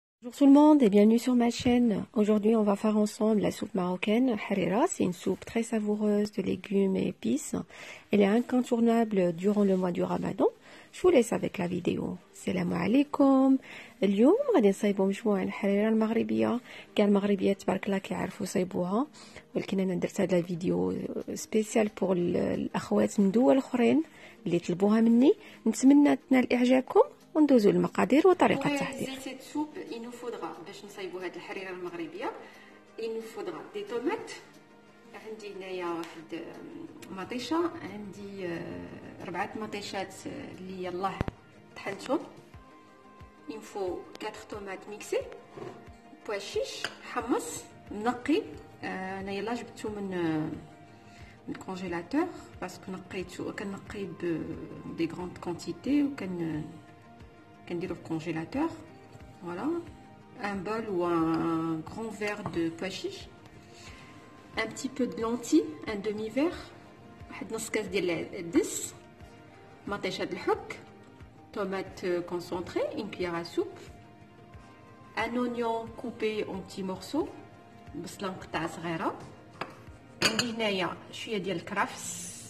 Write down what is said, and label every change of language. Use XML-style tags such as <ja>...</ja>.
<fr>Bonjour tout le monde et bienvenue sur ma chaîne. Aujourd'hui, on va faire ensemble la soupe marocaine harira. C'est une soupe très savoureuse de légumes et épices. Elle est incontournable durant le mois du Ramadan. Je vous laisse avec la vidéo.</fr> <ar>Salam alaikum. اليوم غادي نصايبوا مجموعة الحريرة المغربية. كاع المغربيات تبارك الله كيعرفوا يصايبوها، ولكن انا درت هذا الفيديو</ar> <fr>سبيسيال بور</fr> <ar>الاخوات من دول اخرين اللي طلبوها مني. نتمنى تنال اعجابكم وندوزو للمقادير وطريقة التحضير.</ar> <fr>Cette soupe, il nous faudra</fr> <ar>باش نصايبوا هاد الحريرة المغربية.</ar> <fr>Il nous faudra des tomates.</fr> <ar>عندي هنايا واحد مطيشة، عندي 4 مطيشات اللي يلاه طحنتهم.</ar> <fr>Il me faut 4 tomates mixées، بوا شيش</fr> <ar>حمص منقي. انا يلا جبتو من الكونجيلاتور باسكو نقيتو، كنقي</ar> <fr>ب دي غروند كونتيتي</fr> <ar>وكنديرو في الكونجيلاتور.</ar> <fr>فوالا un bol ou un grand verre de pois chiches, un petit peu de lentilles, un demi-verre،</fr> <ar>واحد نص كاس ديال الدس، مطيشة الحك،</ar> <fr>tomate concentrée, une cuillère à soupe, un oignon coupé en petits morceaux،</fr> <ar>بصلة مقطعة صغيرة، عندي هنايا شوية ديال الكرفس،</ar>